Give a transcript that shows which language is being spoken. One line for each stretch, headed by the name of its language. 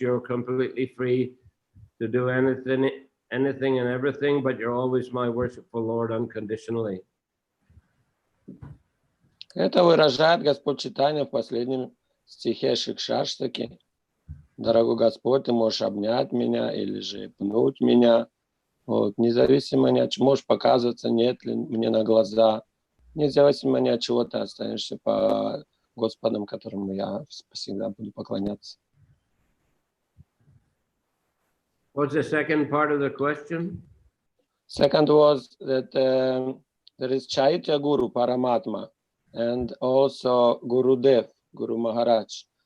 English: You're completely free to do anything and everything, but you're always my worshipful Lord unconditionally.
Russian: Это выражает Господь Чайтанья в последнем стихе Шикшаштаки. Дорогой Господь, ты можешь обнять меня или же пнуть меня. Вот, независимо ни от чего, можешь показываться, нет ли мне на глаза. Независимо ни от чего, ты останешься по Господам, которому я всегда буду поклоняться.
English: What's the second part of the question? Second was that there is Chaitya Guru, Paramatma, and also Gurudev, Guru Maharaj.